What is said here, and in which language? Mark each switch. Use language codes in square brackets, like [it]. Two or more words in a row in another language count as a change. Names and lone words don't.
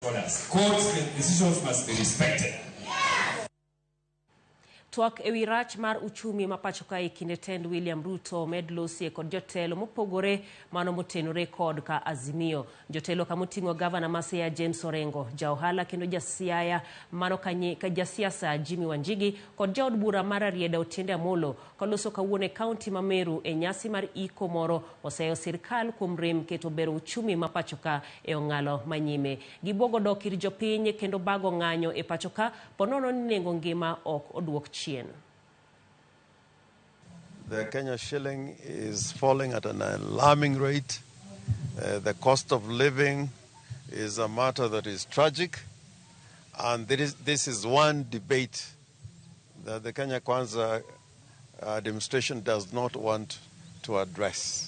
[en] Courts' decisions must be respected. [luo] Twak ewi rach mar uchumi ma pacho ka kinde tend William Ruto med losie kod jotelo mopogore mano motenore kod ka azimio. Jotelo kamoting'o Gavana ma Siaya James Orengo, jaohala kendo Siaya mano ka jasiasa Jimmy Wanjigi kod jaod bura mar Rieda Otiende Amolo koloso kawuone kaunti ma Meru e nyasi mar iko moro oseyo sirkal kuom rem keto bero uchumi ma pacho ka e ong'ala ma nyime. Gibogo dok ir jopiny kendo bago ng'anyo e pacho ka ponono ni nengo ngima ok oduok chien. [en] The Kenya shilling is falling at an alarming rate. The cost of living is a matter that is tragic. And this is one debate that the Kenya Kwanza administration does not want to address.